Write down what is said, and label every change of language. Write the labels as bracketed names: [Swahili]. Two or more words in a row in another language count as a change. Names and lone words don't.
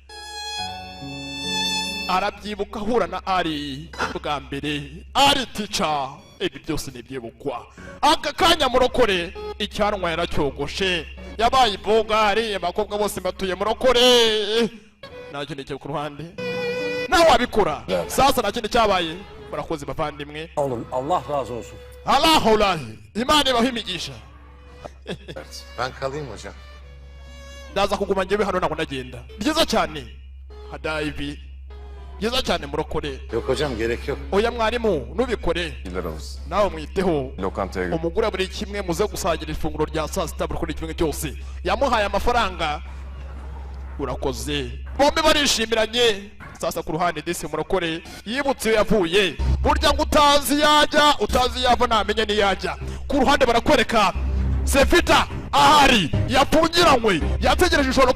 [Kinyarwanda] arabyibuka ahura na ari bwa mbere ari tica ibi byose nibyibukwa aka kanya murokore icyanwa yaracyogoshe yabaye ibogari abakobwa bose batuye murokore nta kintu cyo ku ruhande nawe wabikora sasa nta kintu cyabaye murakoze bavandimwe [Turkish] Allah razı olsun. [Kinyarwanda] Allah imana ibaho imigisha [Turkish] Ben kalayım hocam. [Kinyarwanda] ndaza kuguma njyewe hano ntabwo ndagenda byiza cyane hadayivi byiza cyane murokore [Turkish] Yok hocam gerek yok. [Kinyarwanda] oya mwarimu nubikore nawe mwiteho [Turkish] Lokantaya [Kinyarwanda] umugura buri kimwe muze gusangira ifunguro rya saa sita buri kuri kimwe cyose yamuhaye amafaranga urakoze bombi barishimiranye sasa ku ruhande disi murokore yibutse iyo yavuye burya ngo utazi yajya utazi yava namenye niyajya ku ruhande barakwereka Sefita ahari yapfungiranywe yategereje ijoro